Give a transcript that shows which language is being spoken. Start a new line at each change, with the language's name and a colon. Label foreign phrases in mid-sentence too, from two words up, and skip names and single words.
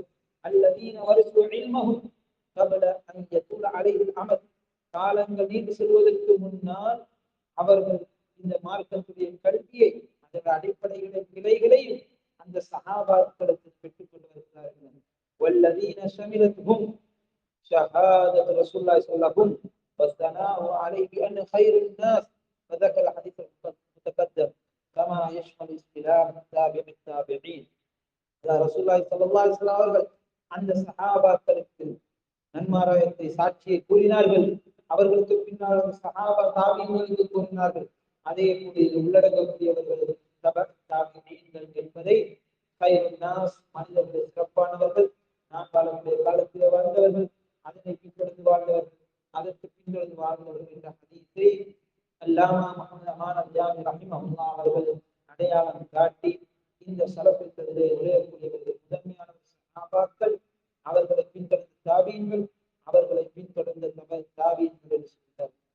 Arabic: الذين ورثوا علمهم قبل أن يطول عليهم الأمل,
Tamil: காலங்கள் நீண்டு செல்வதற்கு முன்னால் அவர்கள் இந்த மார்க்கத்துடைய கல்வியை அதன் அடிப்படைகளை கிளைகளையும் அந்த சஹாபாக்களுக்கு பெற்றுக் கொண்டு வருகிறார்கள்.
Arabic: والذين شملتهم شهادة رسول الله صلى الله عليه وسلم وثناء عليه أن خير الناس وذكر الحديث المتقدم كما يشمل اصطلاح تابع التابعين. رسول الله صلى الله عليه وسلم
Tamil: அவர்கள் அந்த சஹாபாக்களுக்கு நன்மாராயத்தை சாட்சியை கூறினார்கள். அவர்களுக்கு பின்னால் சஹாபா தாபீன்களுக்கு கூறினார்கள். அதே போல இது உள்ளடங்கக்கூடியவர்கள் என்பதை மனிதர்கள் சிறப்பானவர்கள், நாம் வாழக்கூடிய காலத்தில் வாழ்ந்தவர்கள், அதனை பின்தொடர்ந்து வாழ்ந்தவர்கள், அதற்கு பின்தொடர்ந்து வாழ்ந்தவர்கள் என்ற ஹதீஸை அல்லாமா முஹம்மது அமான் அல்-ஜாமி ரஹிமஹுல்லாஹ் அவர்கள் அடையாளம் காட்டி இந்த சலஃபிகளிலே உரையக்கூடியவர்கள் முதன்மையான சஹாபாக்கள், அவர்களை பின்தொடர்ந்த தாபீன்கள், அவர்களை பின்தொடர்ந்த தாபீன்கள் என்று சொல்கிறார்.